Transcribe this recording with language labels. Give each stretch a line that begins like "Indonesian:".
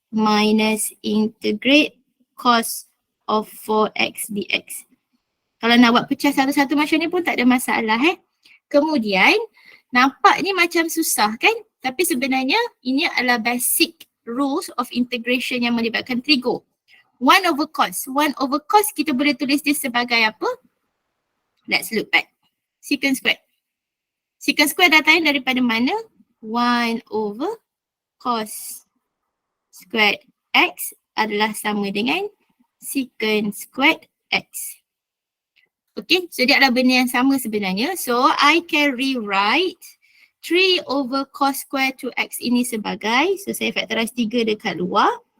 English: minus integrate cos of 4x dx.
Malay: Kalau nak buat pecah satu-satu macam ni pun tak ada masalah Kemudian nampak ni macam susah kan? Tapi sebenarnya ini adalah
English: basic rules of integration
Malay: yang melibatkan trigo. 1 over cos. 1 over cos kita boleh tulis dia sebagai apa?
English: Let's look at secant squared.
Malay: Secant squared datangnya daripada mana?
English: 1 over cos squared x
Malay: adalah sama dengan
English: secant squared x.
Malay: Okay, so dia adalah benda yang sama sebenarnya.
English: So, I can rewrite 3 over cos square 2x
Malay: ini sebagai,
English: so
Malay: saya factorize 3 dekat luar.